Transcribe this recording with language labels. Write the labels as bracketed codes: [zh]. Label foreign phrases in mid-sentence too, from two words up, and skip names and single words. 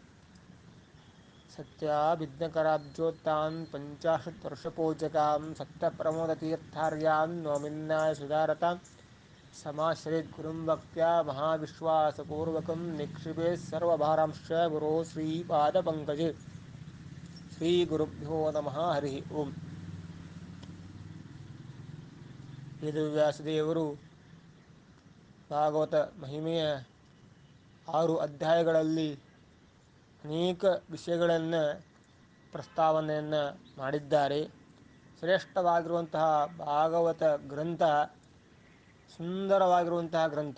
[sa] सत्याभिज्ञकराब्जोत्तान् पञ्चाशत्वर्षपूजकां सत्यप्रमोदतीर्थार्यान् नोमिन्नाय सुधारतां समाश्रयेत् गुरुं भक्त्या महाविश्वासपूर्वकं निक्षिपेत् सर्वभारांश्च गुरोः श्रीपादपङ्कजे ಶ್ರೀಗುರುಭ್ಯೋ ನಮಃ ಹರಿ ಓಂ. [kn] ವೇದವ್ಯಾಸದೇವರು ಭಾಗವತ ಮಹಿಮೆಯ 6 ಅಧ್ಯಾಯಗಳಲ್ಲಿ ಅನೇಕ ವಿಷಯಗಳನ್ನು ಪ್ರಸ್ತಾವನೆಯನ್ನು ಮಾಡಿದ್ದಾರೆ. ಶ್ರೇಷ್ಠವಾಗಿರುವಂತಹ ಭಾಗವತ ಗ್ರಂಥ ಸುಂದರವಾಗಿರುವಂತಹ ಗ್ರಂಥ.